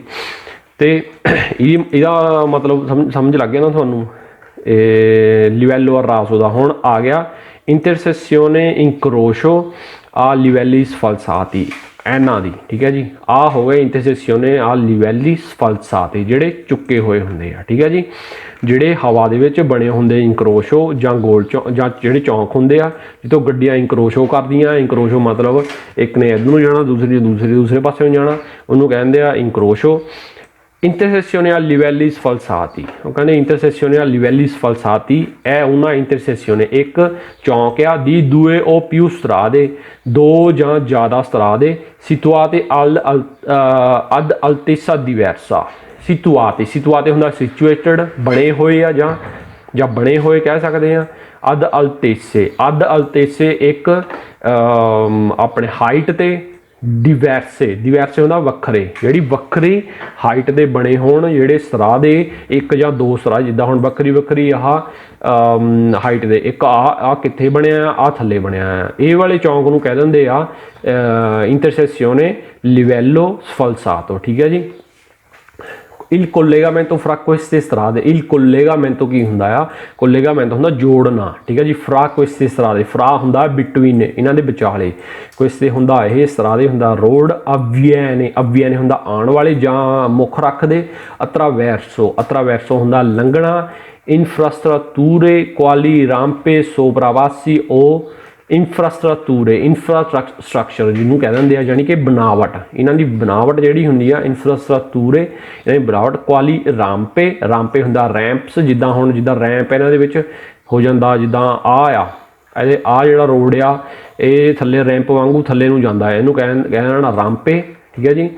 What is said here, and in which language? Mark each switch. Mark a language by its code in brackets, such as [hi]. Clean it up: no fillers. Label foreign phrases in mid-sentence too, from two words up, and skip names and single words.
[pa] ਅਤੇ ਇਹਦਾ ਮਤਲਬ ਸਮਝ ਲੱਗ ਗਿਆ ਨਾ ਤੁਹਾਨੂੰ? [it] livello a raso [pa] ਦਾ ਹੁਣ ਆ ਗਿਆ [it] intersezione incrocio a livelli sfalsati, [pa] ਇਹਨਾਂ ਦੀ, ਠੀਕ ਹੈ ਜੀ। ਆ ਹੋ ਗਏ [it] intersezione a livelli sfalsati, [pa] ਜਿਹੜੇ ਚੁੱਕੇ ਹੋਏ ਹੁੰਦੇ ਆ, ਠੀਕ ਹੈ ਜੀ। ਜਿਹੜੇ ਹਵਾ ਦੇ ਵਿੱਚ ਬਣੇ ਹੁੰਦੇ ਇੰਕਰੋਸ਼ੋ ਜਾਂ ਗੋਲ ਜਾਂ ਜਿਹੜੇ ਚੌਂਕ ਹੁੰਦੇ ਆ ਜਿੱਥੋਂ ਗੱਡੀਆਂ ਇੰਕਰੋਸ਼ੋ ਕਰਦੀਆਂ। ਇੰਕਰੋਸ਼ੋ ਮਤਲਬ ਇੱਕ ਨੇ ਇੱਧਰ ਨੂੰ ਜਾਣਾ, ਦੂਸਰੇ ਪਾਸੇ ਨੂੰ ਜਾਣਾ, ਉਹਨੂੰ ਕਹਿੰਦੇ ਆ ਇੰਕਰੋਸ਼ੋ। [it] intersezione a livelli sfalsati, ਉਹ ਕਹਿੰਦੇ intersezione a livelli sfalsati è una intersezione [pa] ਇੱਕ ਚੌਂਕ ਆ [it] di due o più strade, [pa] ਦੋ ਜਾਂ ਜ਼ਿਆਦਾ ਸਤਰਾਦੇ [it] situate ad altezza diversa। [pa] situate ਹੁੰਦਾ situated ਬਣੇ ਹੋਏ ਆ ਜਾਂ ਬਣੇ ਹੋਏ ਕਹਿ ਸਕਦੇ ਆ। [it] ad altezze [pa] ਇੱਕ ਆਪਣੇ ਹਾਈਟ ਤੇ, diverse ਹੁੰਦਾ ਵੱਖਰੇ, ਜਿਹੜੀ ਵੱਖਰੀ ਹਾਈਟ ਦੇ ਬਣੇ ਹੋਣ ਜਿਹੜੇ ਸਤਰਾਹ ਦੇ, ਇੱਕ ਜਾਂ ਦੋ ਸਤਰਾਹ, ਜਿੱਦਾਂ ਹੁਣ ਵੱਖਰੀ ਆਹ ਹਾਈਟ ਦੇ, ਇੱਕ ਆ ਕਿੱਥੇ ਬਣਿਆ ਆ ਥੱਲੇ ਬਣਿਆ ਆ। ਇਹ ਵਾਲੇ ਚੌਂਕ ਨੂੰ ਕਹਿ ਦਿੰਦੇ ਆ [it] intersezione livello sfalsato, [pa] ਠੀਕ ਹੈ ਜੀ। [it] il collegamento fra queste strade, il collegamento [pa] ਕੀ ਹੁੰਦਾ ਆ? collegamento ਹੁੰਦਾ ਜੋੜਨਾ, ਠੀਕ ਹੈ ਜੀ। [it] fra queste strade, [pa] fra ਹੁੰਦਾ between ਇਹਨਾਂ ਦੇ ਵਿਚਾਲੇ, queste ਹੁੰਦਾ ਇਹ, strade ਹੁੰਦਾ road, avviene ਹੁੰਦਾ ਆਉਣ ਵਾਲੇ ਜਾਂ ਮੁੱਖ ਰੱਖਦੇ, attraverso ਹੁੰਦਾ ਲੰਘਣਾ, [it] infrastrutture quali rampe, sopravassi o [pa] infrastructure ਜਿਹਨੂੰ ਕਹਿ ਦਿੰਦੇ ਆ, ਜਾਣੀ ਕਿ ਬਣਾਵਟ, ਇਹਨਾਂ ਦੀ ਬਣਾਵਟ ਜਿਹੜੀ ਹੁੰਦੀ ਆ infrastrutture, ਇਹਨਾਂ ਦੀ ਬਣਾਵਟ। [it] quali rampe [pa] ਹੁੰਦਾ ਰੈਂਪਸ, ਜਿੱਦਾਂ ਰੈਂਪ ਇਹਨਾਂ ਦੇ ਵਿੱਚ ਹੋ ਜਾਂਦਾ, ਜਿੱਦਾਂ ਇਹਦੇ ਜਿਹੜਾ ਰੋਡ ਆ ਇਹ ਥੱਲੇ ਰੈਂਪ ਵਾਂਗੂ ਥੱਲੇ ਨੂੰ ਜਾਂਦਾ ਹੈ, ਇਹਨੂੰ ਕਹਿਣਾ ਰਾਂਪੇ, ਠੀਕ ਹੈ ਜੀ।